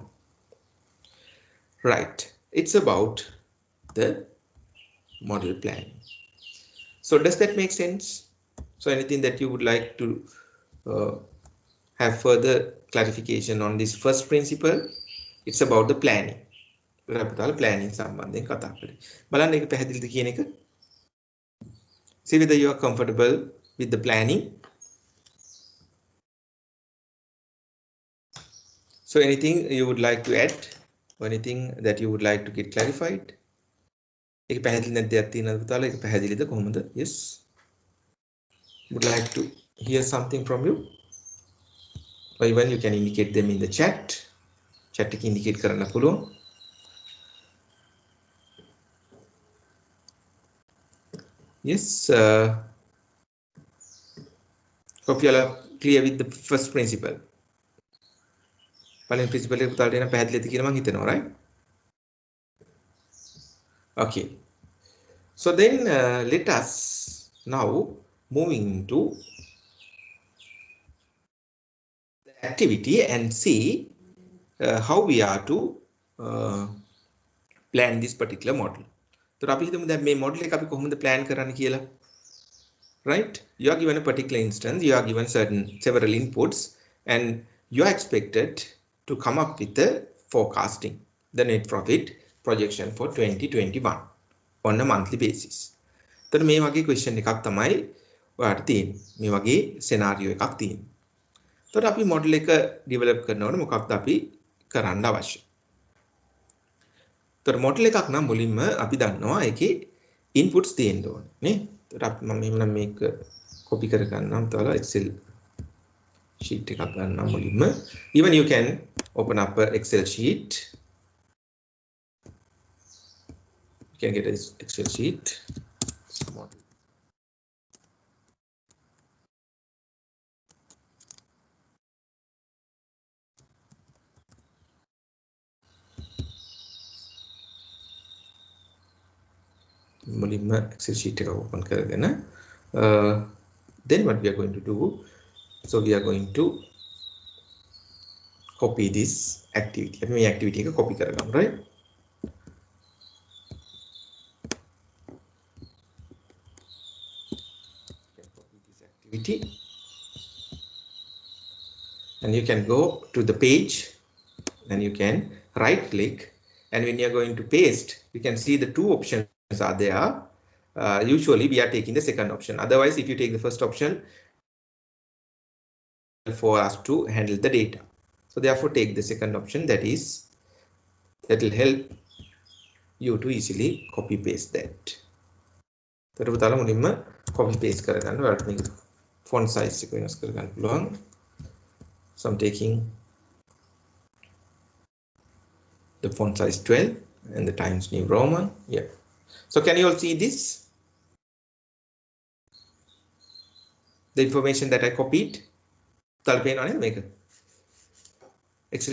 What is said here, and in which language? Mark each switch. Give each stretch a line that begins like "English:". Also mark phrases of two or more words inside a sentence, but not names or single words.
English: Right, it's about the model planning. So does that make sense? So anything that you would like to have further clarification on this first principle? It's about the planning. Planning
Sinhala: සම්බන්ධයෙන් කතා කරේ. බලන්න ඒක පැහැදිලිද කියන එක?
English: See whether you are comfortable with the planning. So anything you would like to add, or anything that you would like to get clarified?
Sinhala: ඒක පැහැදිලි නැද්ද දෙයක් තියෙනවද පුතාලා? ඒක පැහැදිලිද කොහොමද?
English: Yes. Would like to hear something from you? Or even you can indicate them in the chat.
Sinhala: Chat එක indicate කරන්න පුළුවන්.
English: Yes, hope you are clear with the first principle.
Sinhala: පළවෙනි principle එක පුතාලට එන පැහැදිලිද කියලා මම හිතනවා,
English: right? Okay. So then let us now moving to the activity and see how we are to plan this particular model.
Sinhala: So අපි හිතමු දැන් මේ model එක අපි කොහොමද plan කරන්න කියලා.
English: Right? You are given a particular instance, you are given several inputs, and you are expected to come up with the forecasting, the net profit projection for 2021 on a monthly basis.
Sinhala: So මේ වගේ question එකක් තමයි ඔයාලට තියෙන්නේ. මේ වගේ scenario එකක් තියෙන්නේ. එතකොට අපි model එක develop කරනකොට මොකක්ද අපි කරන්න අවශ්‍ය? එතකොට model එකක් නම් මුලින්ම අපි දන්නවා ඒකේ inputs තියෙන්න ඕනේ නේ. එතකොට මම එහෙනම් මේක copy කර ගන්නම් තවලා Excel sheet එකක් ගන්නම් මුලින්ම.
English: Even you can open up a Excel sheet. You can get an Excel sheet. Model.
Sinhala: මුලින්ම Excel sheet එක open කරගෙන
English: then what we are going to do, so we are going to copy this activity.
Sinhala: අපි මේ activity එක copy කරගමු,
English: right? Copy this activity and you can go to the page and you can right click, and when you are going to paste you can see the two options are there. Usually we are taking the second option. Otherwise, if you take the first option, for us to handle the data. So therefore take the second option, that will help you to easily copy paste that.
Sinhala: So පුතාලා මුලින්ම
English: copy paste
Sinhala: කරගන්න. ඔයාලට මේක
English: font size
Sinhala: එක වෙනස් කරගන්න පුළුවන්.
English: So I'm taking the font size 12 and the Times New Roman. Yeah. So can you all see this? The information that I copied. Excel sheet.